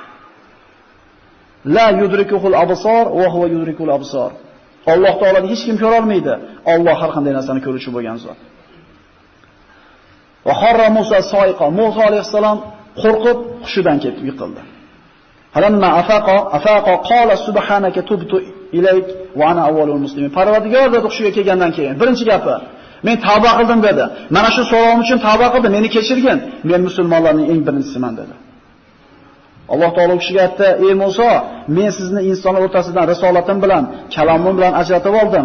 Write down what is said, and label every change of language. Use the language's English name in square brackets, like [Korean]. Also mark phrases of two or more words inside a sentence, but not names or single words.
[Arabic] لا تدركه الأبصار وهو يدرك الأبصار. [Uzbek] Alloh taoloni hech kim ko'ra olmaydi. Alloh har qanday narsani ko'ruvchi bo'lgan zot. [Arabic] وخر موسى صعقا. [Uzbek] Musa alayhisalom qo'rqib hushidan ketib yiqildi. [Arabic] فلما أفاق قال سبحانك تبت إليك وأنا أول المسلمين. [Uzbek] Parvardigor dedi hushiga kelgandan keyin birinchi gapi, men tavba qildim dedi. Mana shu savolim uchun tavba qildim, meni kechirgin. Men musulmonlarning eng birinchisiman dedi. Alloh taolo kishiga aytdi: "Ey Musa, men sizni insonlar o'rtasidan risolatim bilan, kalomim bilan ajratib oldim.